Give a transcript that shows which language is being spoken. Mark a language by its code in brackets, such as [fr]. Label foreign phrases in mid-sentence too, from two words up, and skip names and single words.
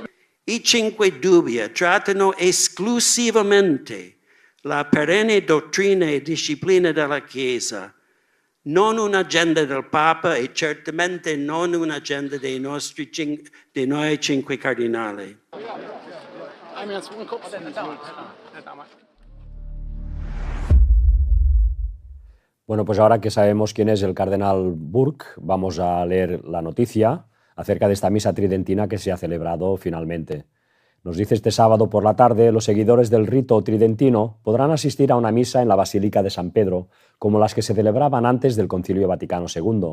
[it] I 5 dubbi trattano esclusivamente la perenne dottrina e disciplina della Chiesa, non un'agenda del Papa e certamente non un'agenda dei noi 5 cardinali. [es] Bueno, pues ahora que sabemos quién es el cardenal Burke, vamos a leer la noticia acerca de esta misa tridentina que se ha celebrado finalmente. Nos dice: este sábado por la tarde, los seguidores del rito tridentino podrán asistir a una misa en la Basílica de San Pedro, como las que se celebraban antes del Concilio Vaticano II.